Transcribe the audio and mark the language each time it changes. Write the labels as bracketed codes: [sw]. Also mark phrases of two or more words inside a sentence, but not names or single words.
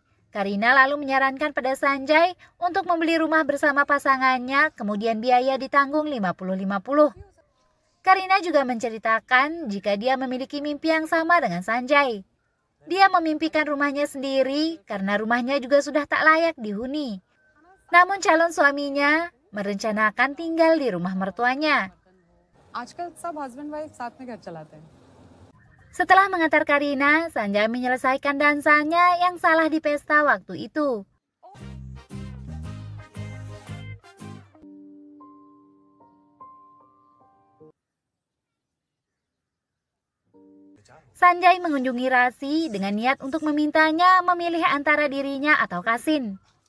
[id] Kareena lalu menyarankan pada Sanjay untuk membeli rumah bersama pasangannya, kemudian biaya ditanggung 50-50. Kareena juga menceritakan jika dia memiliki mimpi yang sama dengan Sanjay. Dia memimpikan rumahnya sendiri karena rumahnya juga sudah tak layak dihuni. Namun calon suaminya merencanakan tinggal di rumah mertuanya. [hi] आजकल सब [en] husband wife [hi] साथ में घर चलाते हैं। [id] Setelah mengantar Karina, Sanjay menyelesaikan dansanya yang salah di pesta waktu itu. Sanjay mengunjungi Rasi dengan niat untuk memintanya memilih antara dirinya atau Kasin.